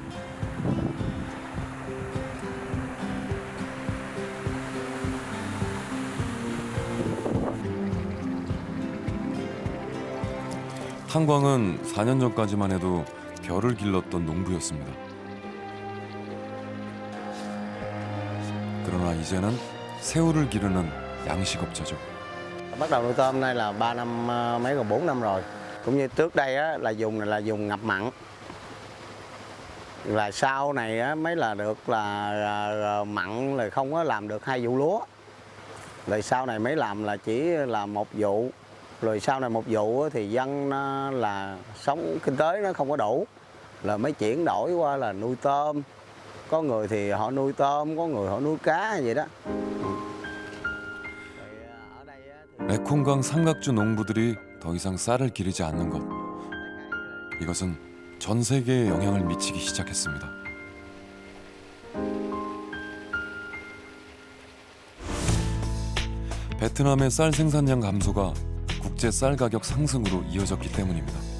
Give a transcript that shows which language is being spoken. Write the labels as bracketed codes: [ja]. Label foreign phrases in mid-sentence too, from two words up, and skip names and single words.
[ko] 탄광은 4년 전까지만 해도 벼를 길렀던 농부였습니다. 그러나 이제는 새우를 기르는 양식업자죠. [vi] Bắt đầu nuôi tôm nay là 3 năm mấy còn 4 năm rồi. Cũng như trước đây á, là dùng ngập mặn. Là sau này á, mới là được là mặn là không có làm được 2 vụ lúa. Rồi sau này mới làm là chỉ là 1 vụ. Rồi sau này 1 vụ thì dân là sống kinh tế nó không có đủ, là mới chuyển đổi qua là nuôi tôm. Có người thì họ nuôi tôm, có người họ nuôi cá vậy đó. [ko] 메콩강 삼각주 농부들이 더 이상 쌀을 기르지 않는 것. 이것은 전 세계에 영향을 미치기 시작했습니다. 베트남의 쌀 생산량 감소가 국제 쌀 가격 상승으로 이어졌기 때문입니다.